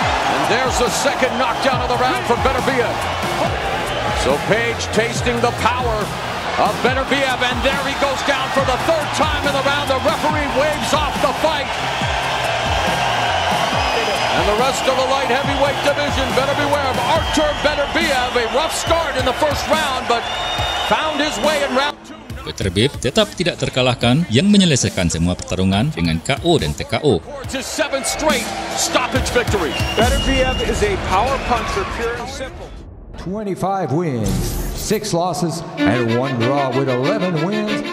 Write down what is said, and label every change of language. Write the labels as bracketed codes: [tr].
[en] And there's the second knockdown of the round for Beterbiev. So Page tasting the power of Beterbiev, and there he goes down for the 3rd time in the round. The referee waves off the fight. And the rest of the light heavyweight division better beware of Artur Beterbiev. A rough start in the first round, but found his way in round 2. [id] Beterbiev tetap tidak terkalahkan yang menyelesaikan semua pertarungan dengan KO dan TKO. [en] It's his 7th straight stoppage victory. Beterbiev is a power puncher, pure and simple. 25 wins, 6 losses, and 1 draw with 11 wins.